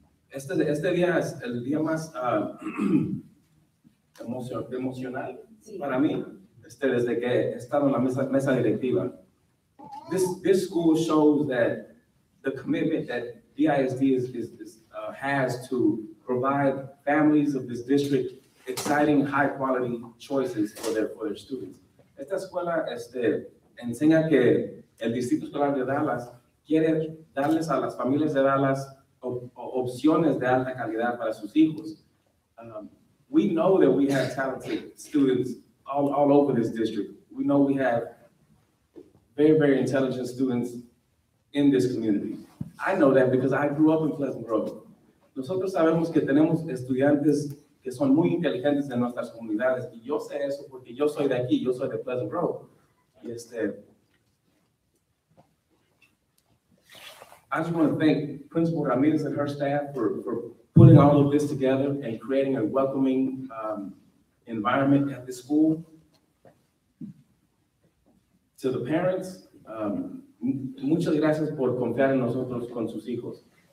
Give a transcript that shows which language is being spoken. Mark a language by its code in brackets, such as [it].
[es] Este día es el día más emocional para mí, desde que he estado en la mesa directiva. [en] This school shows that the commitment that DISD has to provide families of this district exciting, high-quality choices for their students. [es] Esta escuela enseña que el Distrito Escolar de Dallas quiere darles a las familias de Dallas opciones de alta calidad para sus hijos. [en] We know that we have talented students all over this district. We know we have very, very intelligent students in this community. I know that because I grew up in Pleasant Grove. [es] Nosotros sabemos que tenemos estudiantes que son muy inteligentes en nuestras comunidades, y yo sé eso porque yo soy de aquí, yo soy de Pleasant Grove. [en] Y I just want to thank Principal Ramirez and her staff for putting all of this together and creating a welcoming environment at the school. To the parents, [es] muchas gracias por confiar en nosotros con sus hijos.